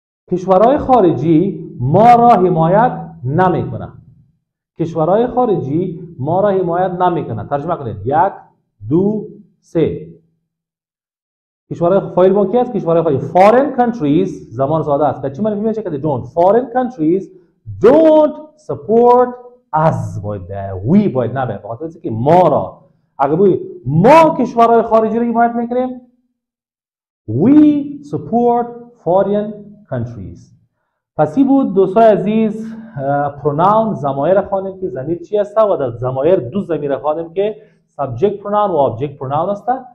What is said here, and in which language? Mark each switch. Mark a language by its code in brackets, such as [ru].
[fa] کشورهای خارجی ما را حمایت نمیکنه. کشورهای خارجی ما را حمایت نمیکنه. ترجمه کنید. 1 2 3. کشورهای فاعل با کی است؟ کشورهای خارجی. [en] Foreign countries [fa] زمان ساده است. چی معنی میشه که don't. [en] Foreign countries don't support us. [fa] باید we باید نبه. بخاطر اینکه ما را اگه بگیم ما کشورهای خارجی را حمایت میکنیم، [en] we support foreign countries. [fa] پس این بود دوستای عزیز پروناون ضمایر خواندیم که ضمیر چی است و در ضمایر 2 ضمیر خواندیم که subject pronoun و object pronoun است.